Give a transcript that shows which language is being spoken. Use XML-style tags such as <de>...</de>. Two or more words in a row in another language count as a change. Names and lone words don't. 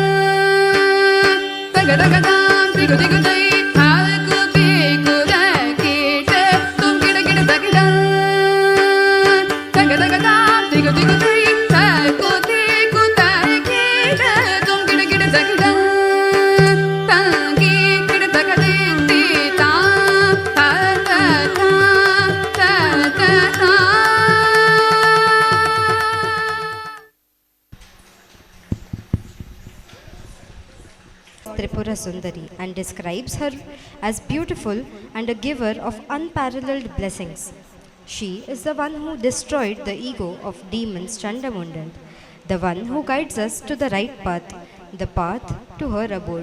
<en>ತಗ ತಗ ತಾಂ ತಿಗು ತಿಗು ತೈ ತಾಕು ದಿಕು ತಕೀಟ ತುಂ ಕಿಡ ಕಿಡ ತಗಿಡ ತಗ ತಗ ತಾಂ ತಿಗು ತಿಗು ತೈ ತಾಕು ದಿಕು ತಕೀಟ ತುಂ ಕಿಡ ಕಿಡ ತಗಿಡ ತಂಗಿ ಕಿಡ ತಗದಿ ತಾಂ ತ ತ ತ ತ ತ Tripura Sundari and describes her as beautiful and a giver of unparalleled blessings. She is the one who destroyed the ego of demons Chandamundal, the one who guides us to the right path, the path to her abode.</en>